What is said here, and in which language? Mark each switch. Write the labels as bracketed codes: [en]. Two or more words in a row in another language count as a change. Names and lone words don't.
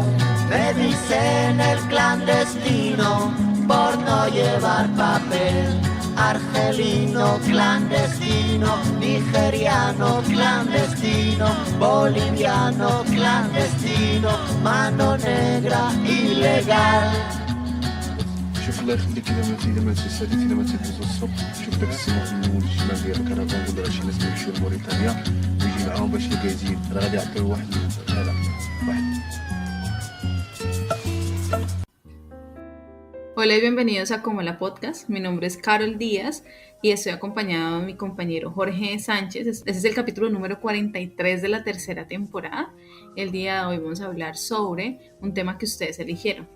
[es] Me dicen el clandestino por no llevar papel. Argelino clandestino, nigeriano clandestino, boliviano clandestino, mano negra ilegal. [ar] شوف الله يخليك الا ما تسالي الا ما تدوز الصبح شوف داك السيمون من الشمال ديال الكرفان ولا شي ناس يمشيو لموريتانيا ويجي معاهم باش الكازين راه غادي يعطيو واحد هذا واحد. [es] Hola y bienvenidos a Como la Podcast. Mi nombre es Carol Díaz y estoy acompañado de mi compañero Jorge Sánchez. Este es el capítulo número 43 de la tercera temporada. El día de hoy vamos a hablar sobre un tema que ustedes eligieron.